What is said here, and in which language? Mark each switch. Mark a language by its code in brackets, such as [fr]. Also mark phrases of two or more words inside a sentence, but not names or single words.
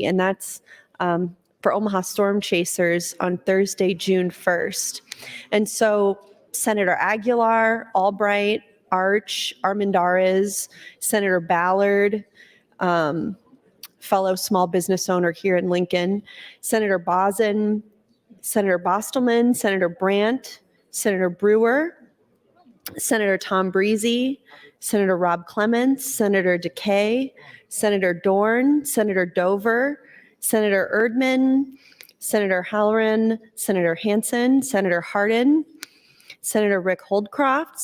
[en] And that's for Omaha Storm Chasers on Thursday, June 1st. And so Senator Aguilar, Albright, Arch, Armendariz, Senator Ballard, fellow small business owner here in Lincoln, Senator Bozen, Senator Bostelman, Senator Brandt, Senator Brewer, Senator Tom Breezy, Senator Rob Clements, Senator DeKay, Senator Dorn, Senator Dover, Senator Erdman, Senator Halloran, Senator Hansen, Senator Hardin, Senator Rick Holdcroft,